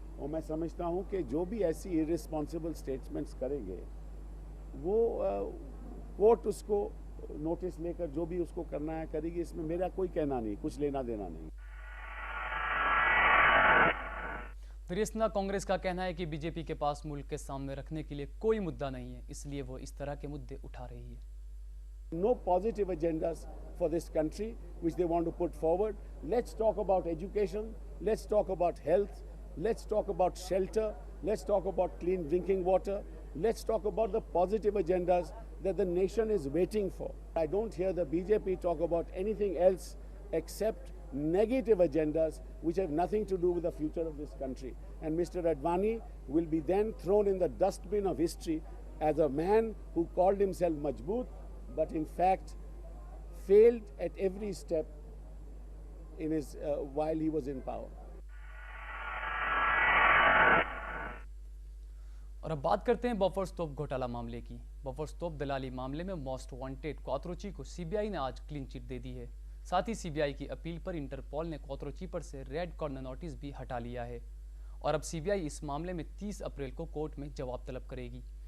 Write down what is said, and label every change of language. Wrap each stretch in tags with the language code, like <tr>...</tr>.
<hi>और मैं समझता हूँ कि जो भी ऐसी इररिस्पॉन्सिबल स्टेटमेंट्स करेंगे वो कोर्ट उसको नोटिस लेकर जो भी उसको करना है करेगी, इसमें मेरा कोई कहना नहीं, कुछ लेना देना नहीं। फिरिस्तना कांग्रेस का कहना है कि बीजेपी के पास मुल्क के सामने रखने के लिए कोई मुद्दा नहीं है, इसलिए वो इस तरह के मुद्दे उठा रही है।</hi> <en>No positive agendas for this country which they want to put forward. Let's talk about education, let's talk about health, let's talk about shelter, let's talk about clean drinking water, let's talk about the positive agendas that the nation is waiting for. I don't hear the BJP talk about anything else except negative agendas which have nothing to do with the future of this country. And Mr. Advani will be then thrown in the dustbin of history as a man who called himself Majboot, but in fact failed at every step in his while he was in power.</en> <hi>और अब बात करते हैं buffers तोप घोटाला मामले की। Buffers तोप दलाली मामले में मोस्ट वांटेड क्वात्रोची को सीबीआई ने आज क्लीन चिट दे दी है। साथ ही सीबीआई की अपील पर इंटरपोल ने क्वात्रोची पर से रेड कॉर्नर नोटिस भी हटा लिया है और अब सीबीआई इस मामले में 30 अप्रैल को कोर्ट में जवाब तलब करेगी।</hi>